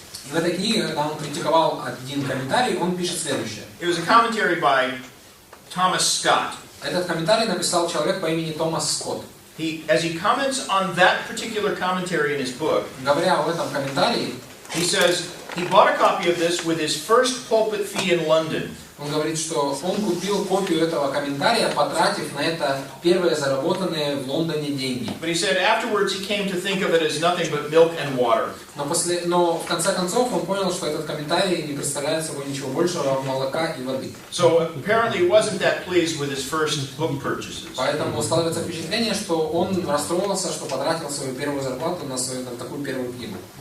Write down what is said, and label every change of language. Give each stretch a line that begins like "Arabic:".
Russian: В этой книге, когда он критиковал один комментарий, он пишет следующее.
English: It was a commentary by Thomas Scott.
Russian: Этот комментарий написал человек по имени Томас Скотт.
English: As he comments on that particular commentary in his book,
Russian: говоря об этом комментарии,
English: he says he bought a copy of this with his first pulpit fee in London.
Russian: Он говорит, что он купил копию этого комментария, потратив на это первые заработанные в Лондоне деньги.
English: But he said afterwards he came to think of it as nothing but milk and water.
Russian: Но в конце концов он понял, что этот комментарий не представляет собой ничего большего молока и воды.
English: So apparently he wasn't that pleased with his first book purchases.
Russian: Поэтому складывается впечатление, что он расстроился, что потратил свою первую зарплату на такую первую книгу.